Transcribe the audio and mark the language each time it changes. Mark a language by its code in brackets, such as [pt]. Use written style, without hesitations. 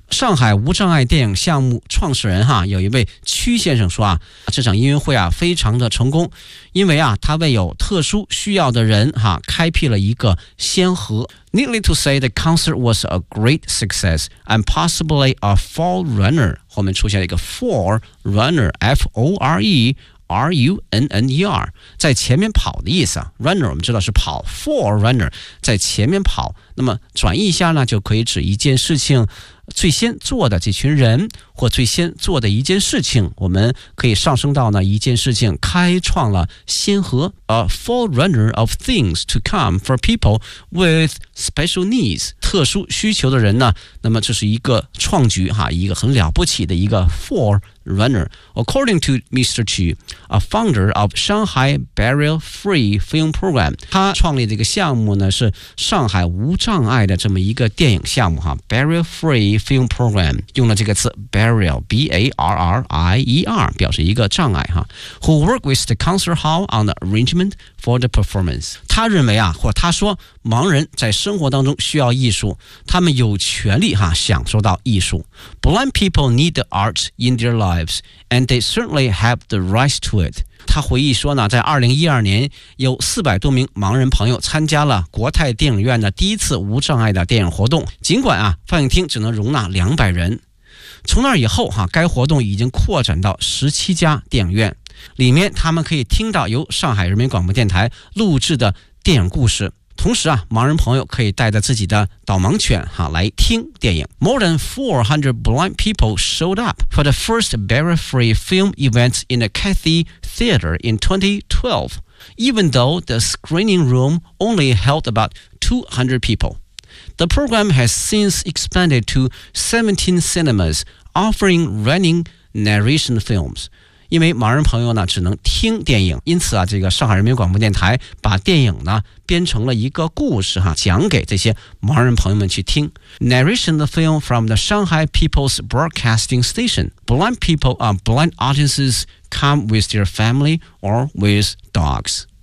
[zh] 上海无障碍电影项目创始人哈，有一位屈先生说啊，这场音乐会啊非常的成功，因为啊他为有特殊需要的人哈开辟了一个先河。 [en] Needless to say, the concert was a great success and possibly a forerunner. [zh] 后面出现了一个 forerunner, F-O-R-E-R-U-N-N-E-R, 在前面跑的意思啊。 Runner 我们知道是跑 ，forerunner 在前面跑。那么转译一下呢，就可以指一件事情。最先做的这群人或最先做的一件事情，我们可以上升到呢一件事情开创了先河。 [en] A forerunner of things to come for people with special needs, [zh] 特殊需求的人呢，那么这是一个创举哈，一个很了不起的一个 forerunner. [en] According to Mr. Chu, a founder of Shanghai Barrier Free Film Program, [zh] 他创立这个项目呢是上海无障碍的这么一个电影项目哈， Barrier Free Film Program, 用了这个词 Barrier, B-A-R-R-I-E-R, 表示一个障碍哈。 [en] Who worked with the concert hall on the arrangement for the performance. [zh] 他认为啊，或他说盲人在生活当中需要艺术，他们有权利哈享受到艺术。 [en] Blind people need the arts in their lives, and they certainly have the right to it. [zh] 他回忆说呢，在2012年有400多名盲人朋友参加了国泰电影院的第一次无障碍的电影活动，尽管啊放映厅只能容纳200人。从那以后哈，该活动已经扩展到17家电影院，里面他们可以听到由上海人民广播电台录制的电影故事。同时啊，盲人朋友可以带着自己的导盲犬哈来听电影。 [en] More than 400 blind people showed up for the first barrier-free film event in the Cathay Theater in 2012, even though the screening room only held about 200 people. The program has since expanded to 17 cinemas offering running narration films. [zh] 因为盲人朋友呢只能听电影，因此啊，这个上海人民广播电台把电影呢编成了一个故事哈，讲给这些盲人朋友们去听。 [en] Narration the film from the Shanghai People's Broadcasting Station. Blind people and blind audiences come with their family or with dogs.